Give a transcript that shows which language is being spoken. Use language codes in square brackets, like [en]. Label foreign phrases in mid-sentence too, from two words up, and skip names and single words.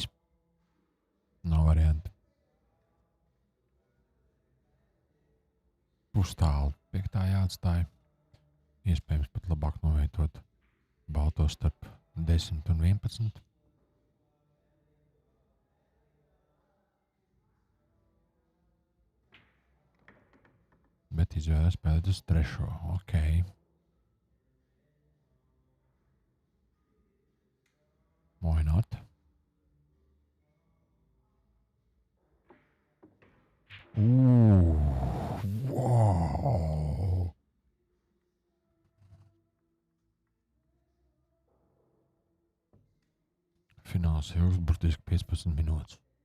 [lv] Nav varianti. Pustālu 5. jāatstāja. Iespējams pat labāk novietot baltos starp 10 un 11. Bet izvēlē spēlēt uz 3. Ok. [en] Why not? Wow! [lv] Fināls ilgs burtiski 15 minūtes.